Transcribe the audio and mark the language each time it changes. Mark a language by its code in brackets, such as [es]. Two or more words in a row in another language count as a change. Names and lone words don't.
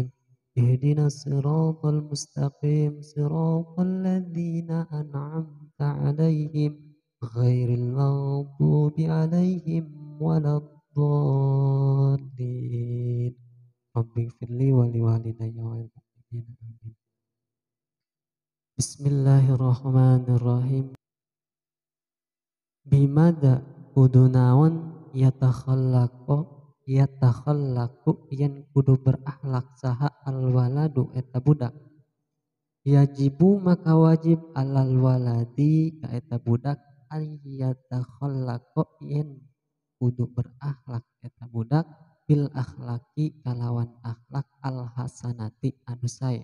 [ar] اهدنا الصراط المستقيم. صراط الذين أنعمت عليهم غير المغضوب عليهم ولا الضالين. رب اغفر لي ولوالدي وللمؤمنين. Amin. Bismillahirrahmanirrahim. [su] Bimada kudu naon yatakhallaku yen kudu berakhlak saha alwaladu eta budak. Yajibu maka wajib [ar] على الولد [su] ka eta budak ayatakhallaku yen kudu berakhlak eta budak [ar] بالأخلاق [su] kalawan akhlak [ar] الحسنة [su] anu sae.